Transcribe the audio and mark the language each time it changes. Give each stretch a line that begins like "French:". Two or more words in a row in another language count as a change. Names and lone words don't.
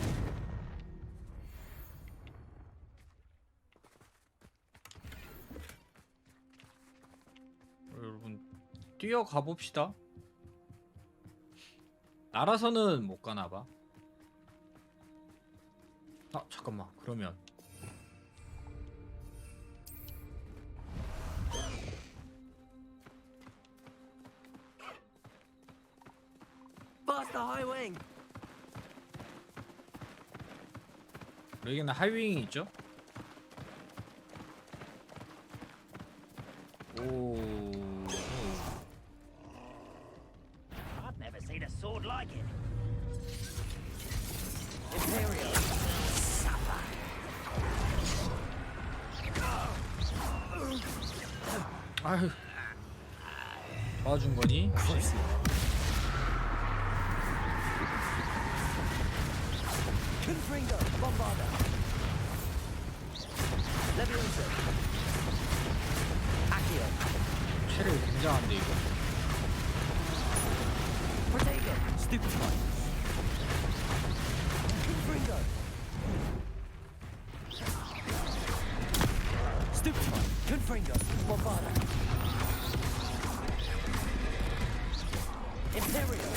Korean: 여러분 뛰어가 봅시다. 날아서는 못 가나 봐. 아 잠깐만, 그러면
English: Faster high wing.
Korean: 여기는 하이윙이 있죠? 오.
English: I've never seen a sword like it.
Korean: Imperial. 아휴. 도와준 거니? 혹시? Confringo. Bombarda. Leviosa. Accio. 체력 굉장한데 이거. Protego. Stupefy. Confringo. Stupefy. Confringo. Bombarda. Imperial.